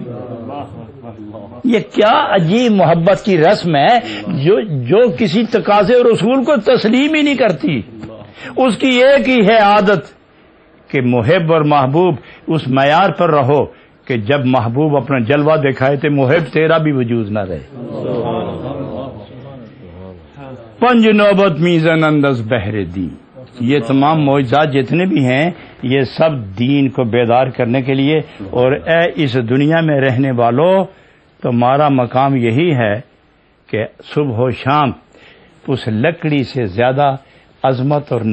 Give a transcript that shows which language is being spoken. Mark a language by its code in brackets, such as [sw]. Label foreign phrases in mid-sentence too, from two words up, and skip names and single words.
[ur] یہ کیا عجیب محبت کی رسم ہے جو کسی تقاضے اور اصول کو تسلیم ہی نہیں کرتی۔ اس کی ایک ہی ہے عادت کہ محب اور محبوب اس معیار پر رہو کہ جب محبوب اپنا جلوہ دکھائے تو محب تیرا بھی وجود نہ رہے۔ [fa] پنج نوبت میزن انداز بہر دی، [ur] یہ تمام معجزات جتنے بھی ہیں یہ سب دین کو بیدار کرنے کے لیے، اور اے اس دنیا میں رہنے والوں تمہارا مقام یہی ہے کہ صبح و شام اس لکڑی سے زیادہ عظمت اور